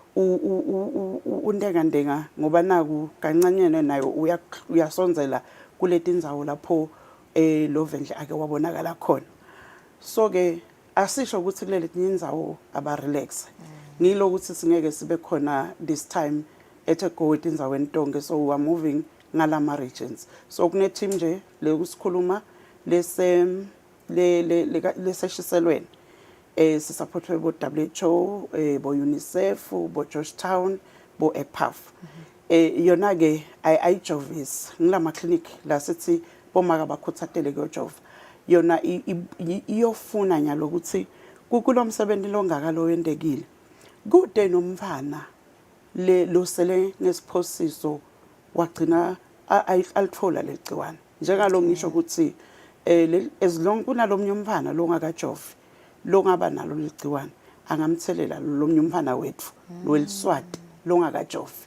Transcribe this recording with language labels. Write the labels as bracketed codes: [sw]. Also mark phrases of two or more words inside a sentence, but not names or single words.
[ss] undenga ngoba naku kancanyene nayo uyasonzela kuletindzawo lapho lo vendle ake wabonakala khona so ke asisho ukuthi kuleli indzawo aba relax ngilo ukuthi singeke sibe khona [en] this time [ss] go etindzaweni tonke [en] so we are moving [ss] ngalama regions so kune team nje lekusikhuluma leseshiselweni sisupportwe bo WHO bo UNICEF bo Georgetown bo EPAF yona ke ayijovis ngilama clinic la sithi bomaka bakhuthatele kuyojova yona iyofuna nyalo ukuthi kulomsebenzi longaka lo wendekile kude nomfana lo sele nesiphosiso wagcina alithola legciwane njengalo ngisho ukuthi [en] as long [ss] kunalomnye umfana lo ngakajovi lo ngaba nalo legciwane angamthelela lo mnye umfana wethu lo eliswati lo ngakajovi